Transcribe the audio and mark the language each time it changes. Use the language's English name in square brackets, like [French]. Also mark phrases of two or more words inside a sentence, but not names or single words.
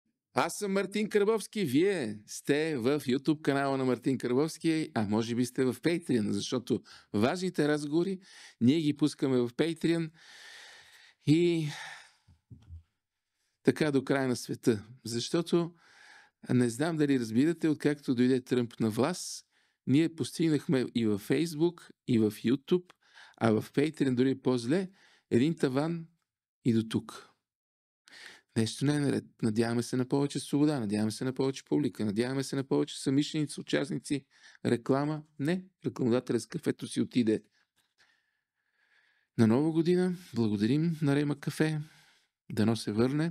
[Bulgarian] Аз съм Мартин Карбовски, вие сте в YouTube канала на Мартин Карбовски, а може би сте в Patreon, защото важните разговори ние ги пускаме в Patreon и така до края на света. Защото не знам дали разбирате, откакто дойде Тръмп на власт, ние постигнахме и във Facebook, и в YouTube, а в Patreon дори по-зле, един таван и до тук. Нещо не е наред. Надяваме се на повече свобода, надяваме се на повече публика, надяваме се на повече самишленици, участници, реклама. Не, рекламодателят с кафето си отиде. На Нова година благодарим на Рема кафе, дано се върне.